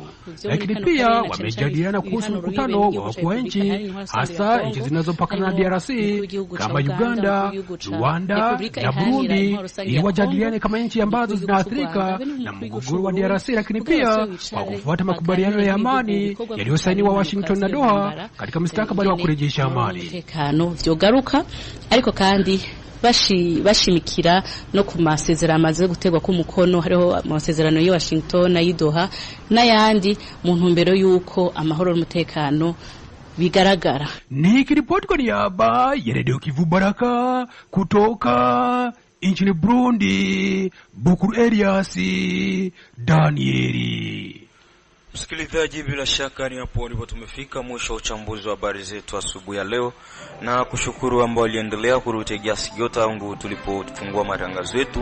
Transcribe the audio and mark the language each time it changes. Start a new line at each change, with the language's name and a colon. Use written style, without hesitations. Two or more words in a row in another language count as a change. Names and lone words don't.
Swahili: Lakini pia wamejadiliana kuhusu mkutano wa wakuu wa nchi, hasa nchi zinazopakana na DRC kama Uganda, Rwanda na Burundi, ili wajadiliane kama nchi ambazo zinaathirika na mgogoro wa DRC, lakini pia kwa kufuata makubaliano ya amani yaliyosainiwa Washington na Doha katika mustakabali wa kurejesha amani.
Rundi: Vyogaruka ariko kandi bashimikira no ku masezerano amaze gutegwa ku mukono, hariho amasezerano ya Washington na Doha n'ayandi mu ntumbero yuko amahoro n'umutekano bigaragara.
Swahili: Ni kiripoti kwa niaba ya Radio Kivu Baraka kutoka nchini Burundi, Bukuru Elias Danieli. Msikilizaji, bila shaka ni hapo ndipo tumefika mwisho wa uchambuzi wa habari zetu asubuhi ya leo, na kushukuru ambao waliendelea kurutegea sikio tangu tulipofungua matangazo yetu.